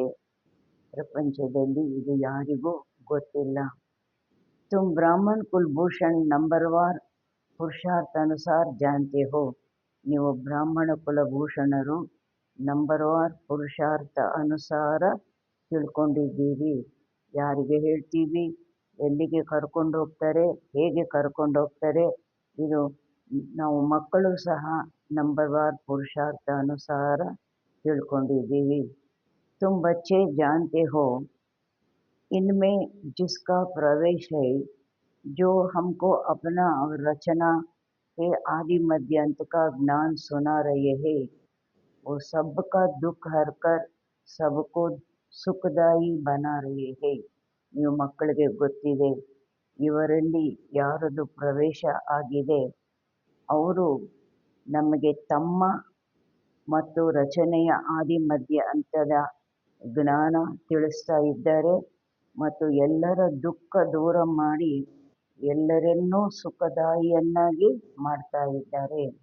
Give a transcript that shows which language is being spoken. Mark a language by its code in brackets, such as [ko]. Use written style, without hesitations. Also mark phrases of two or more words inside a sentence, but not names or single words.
[kn] ಪ್ರಪಂಚದಲ್ಲಿ ಇದು ಯಾರಿಗೂ ಗೊತ್ತಿಲ್ಲ. [hi] तुम ब्राह्मण कुलभूषण नंबरवार पुरुषार्थ अनुसार जानते हो. [kn] ನೀವು ಬ್ರಾಹ್ಮಣ ಕುಲಭೂಷಣರು ನಂಬರ್ವಾರ್ ಪುರುಷಾರ್ಥ ಅನುಸಾರ ತಿಳ್ಕೊಂಡಿದ್ದೀವಿ. ಯಾರಿಗೆ ಹೇಳ್ತೀವಿ, ಎಲ್ಲಿಗೆ ಕರ್ಕೊಂಡು ಹೋಗ್ತಾರೆ, ಹೇಗೆ ಕರ್ಕೊಂಡು ಹೋಗ್ತಾರೆ, ಇದು ನಾವು ಮಕ್ಕಳು ಸಹ ನಂಬರ್ವಾರ್ ಪುರುಷಾರ್ಥ ಅನುಸಾರ ತಿಳ್ಕೊಂಡಿದ್ದೀವಿ. [hi] तुम बच्चे जानते हो इनमें जिसका प्रवेश है, जो हमको अपना रचना के आदि मध्य अंत का ज्ञान सुना रहे हैं, वो सबका दुख हरकर सबको सुखदायी बना रहे हैं. [kn] ನೀವು ಮಕ್ಕಳಿಗೆ ಗೊತ್ತಿದೆ, ಇವರಲ್ಲಿ ಯಾರದು ಪ್ರವೇಶ ಆಗಿದೆ, ಅವರು ನಮಗೆ ತಮ್ಮ ಮತ್ತು ರಚನೆಯ ಆದಿ ಮಧ್ಯ ಅಂತದ ಜ್ಞಾನ ತಿಳಿಸ್ತಾ ಇದ್ದಾರೆ ಮತ್ತು ಎಲ್ಲರ ದುಃಖ ದೂರ ಮಾಡಿ ಎಲ್ಲರನ್ನೂ ಸುಖದಾಯಿಯನ್ನಾಗಿ ಮಾಡ್ತಾ ಇದ್ದಾರೆ.